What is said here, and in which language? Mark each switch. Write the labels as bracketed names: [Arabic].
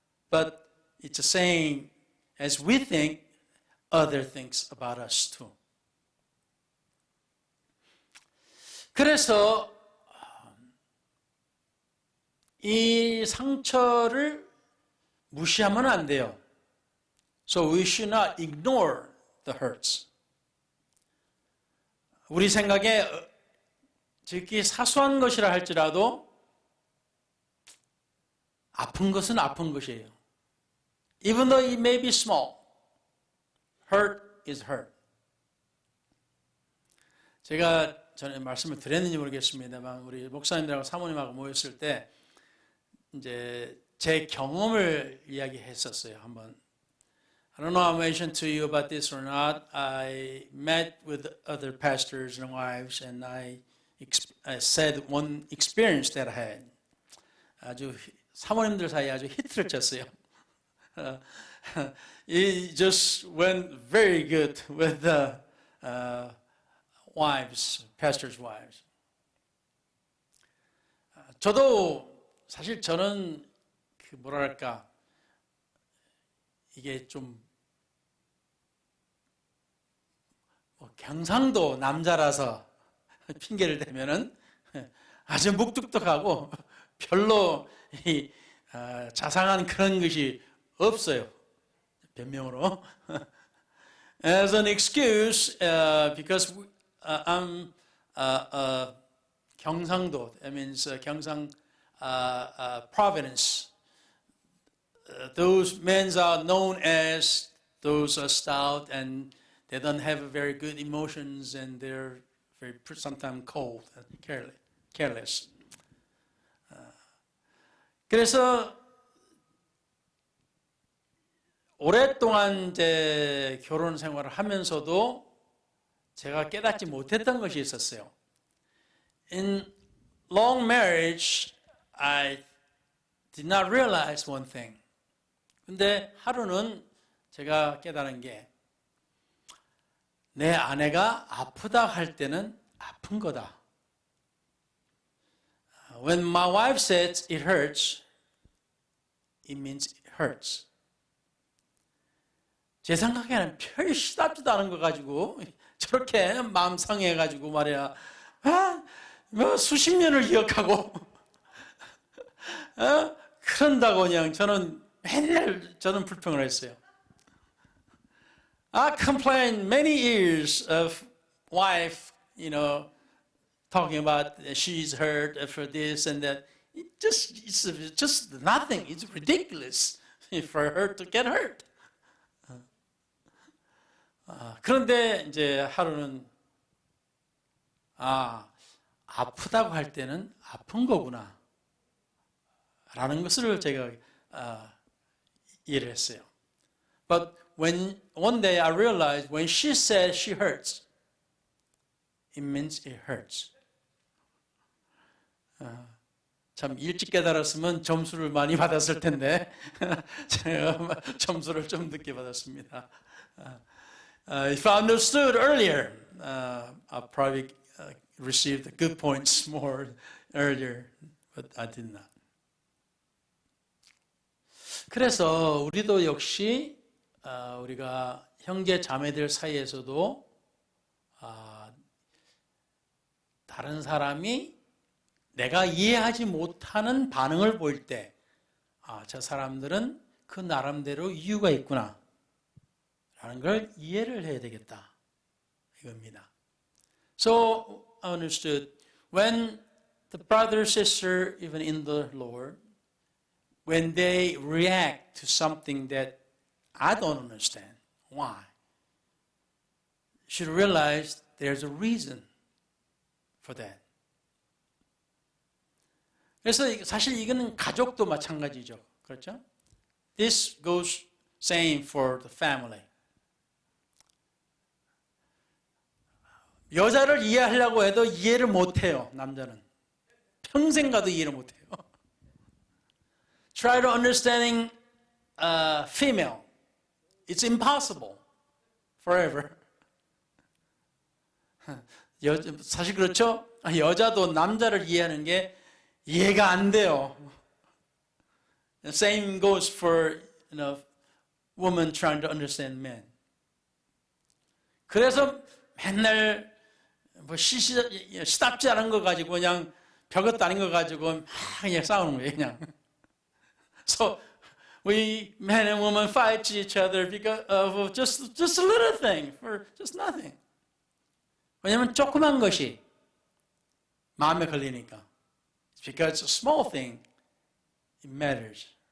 [English] But it's a saying, as we think, other thinks about us too. [Korean] 그래서 이 상처를 무시하면 안 돼요. [English] So we should not ignore the hurts. [Korean] 우리 생각에 특히 사소한 것이라 할지라도 아픈 것은 아픈 것이에요. [English] Even though it may be small, hurt is hurt. [Korean] 제가 전에 말씀을 드렸는지 모르겠습니다만 우리 목사님들하고 사모님하고 모였을 때 이제 제 경험을 이야기했었어요. 한번. [English] I don't know how I mentioned to you about this or not. I met with other pastors and wives and I said one experience that I had. [Korean] 아주 사모님들 사이에 아주 히트를 쳤어요. [English] It just went very good with the wives, pastors' wives. [Korean] 저도 사실 저는 그 뭐랄까 이게 좀 경상도 남자라서 핑계를 대면은 아주 묵뚝뚝하고 별로 자상한 그런 것이 없어요. 변명으로. [English] As an excuse, because I'm 경상도, that means 경상 province. Those men are known as those are stout and they don't have very good emotions and they're very sometimes cold and careless. [Korean] 그래서 오랫동안 이제 결혼 생활을 하면서도 제가 깨닫지 못했던 것이 있었어요. [English] In long marriage, I did not realize one thing. [Korean] 근데 하루는 제가 깨달은 게 내 아내가 아프다 할 때는 아픈 거다. [English] When my wife says it hurts, it means it hurts. [Korean] 제 생각에는 별 시답지도 않은 거 가지고 저렇게 마음 상해가지고 말이야. 뭐 수십 년을 기억하고 그런다고 그냥 저는 맨날 저는 불평을 했어요. [English] I complained many years of wife, you know, talking about she's hurt for this and that. It's just nothing. It's ridiculous for her to get hurt. [Korean] 그런데 이제 하루는 아프다고 할 때는 아픈 거구나 라는 것을 제가 이해를 했어요. [English] But when one day I realized when she said she hurts, it means it hurts. [Korean] 참 일찍 깨달았으면 점수를 많이 받았을 텐데 제가 점수를 좀 늦게 받았습니다. [English] If I understood earlier, I probably received the good points more earlier, but I did not. [Korean] 그래서 우리도 역시 우리가 형제 자매들 사이에서도 다른 사람이 내가 이해하지 못하는 반응을 보일 때, 저 사람들은 그 나름대로 이유가 있구나 라는 걸 이해를 해야 되겠다 이겁니다. [English] So I understood when the brother, sister, even in the Lord, when they react to something that I don't understand, why? Should realize there's a reason for that. [Korean] 그래서 사실 이거는 가족도 마찬가지죠. 그렇죠? [English] This goes same for the family. [Korean] 여자를 이해하려고 해도 이해를 못해요. 남자는. 평생 가도 이해를 못해요. [English] Try to understanding female. It's impossible. Forever. [Korean] 사실 그렇죠? 여자도 남자를 이해하는 게 이해가 안 돼요. [English] The same goes for women trying to understand men. [Korean] 그래서 맨날 뭐 시답지 않은 거 가지고 그냥 별것도 아닌 거 가지고 막 그냥 싸우는 거예요, 그냥. [English] So we men and women fight each other because of just a little thing, for just nothing. [Korean] 왜냐면 조그만 것이 마음에 걸리니까. [English] Because a small thing, it matters.